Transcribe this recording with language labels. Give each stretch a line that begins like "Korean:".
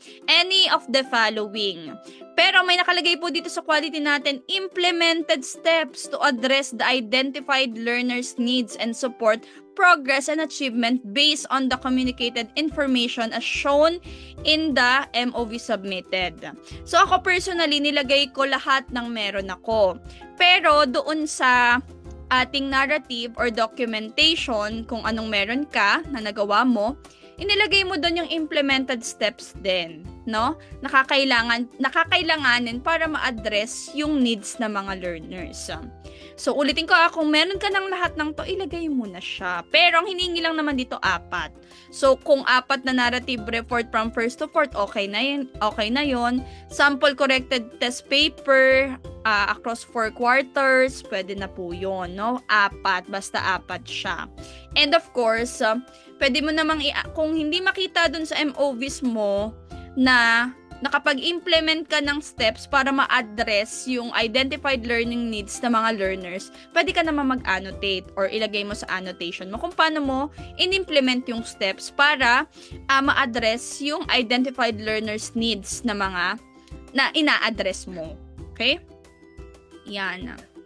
English: Any of the following.
Filipino: Pero may nakalagay po dito sa quality natin,
English: implemented steps to address the identified learner's needs and support progress and achievement based on the communicated information as shown in the MOV submitted.
Filipino: So ako personally, nilagay ko lahat ng meron ako. Pero doon sa ating narrative or documentation, kung anong meron ka na nagawa mo, inilagay mo doon yung implemented steps din, no? Nakakailanganin para ma-address yung needs ng mga learners. So, ulitin ko, kung meron ka ng lahat ng to, ilagay mo na siya. Pero, ang hiningi lang naman dito, 4. So, kung 4 na narrative report from first to fourth, okay na yun. Sample corrected test paper, across 4 quarters, pwede na po yun, no? 4, basta 4 siya. And of course, pwede mo namang, kung hindi makita dun sa MOVs mo, na nakapag-implement ka ng steps para ma-address yung identified learning needs ng mga learners, pwede ka naman mag-annotate or ilagay mo sa annotation mo kung paano mo in-implement yung steps para ma-address yung identified learners needs na mga na ina-address mo. Okay? Yan.